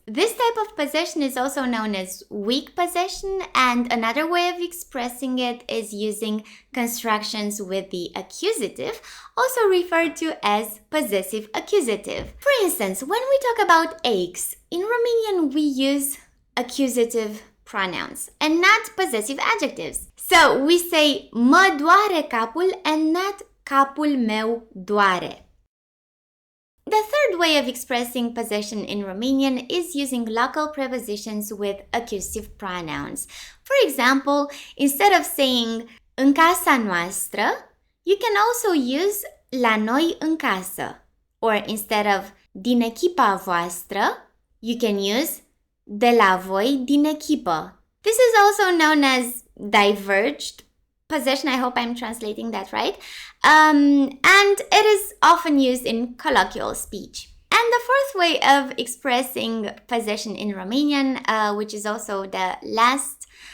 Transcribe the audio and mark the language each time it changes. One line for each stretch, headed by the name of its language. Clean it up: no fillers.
English: This type of possession is also known as weak possession, and another way of expressing it is using constructions with the accusative, also referred to as possessive accusative. For instance, when we talk about aches, in Romanian we use accusative pronouns and not possessive adjectives. So we say
Romanian: mă doare capul
English: and not
Romanian: capul meu doare.
English: The third way of expressing possession in Romanian is using local prepositions with accusative pronouns. For example, instead of saying
Romanian: în casa noastră,
English: you can also use
Romanian: la noi în casă.
English: Or instead of
Romanian: din echipa voastră,
English: you can use
Romanian: de la voi din echipă.
English: This is also known as diverged possession. I hope I'm translating that right. And it is often used in colloquial speech. And the fourth way of expressing possession in Romanian, which is also the last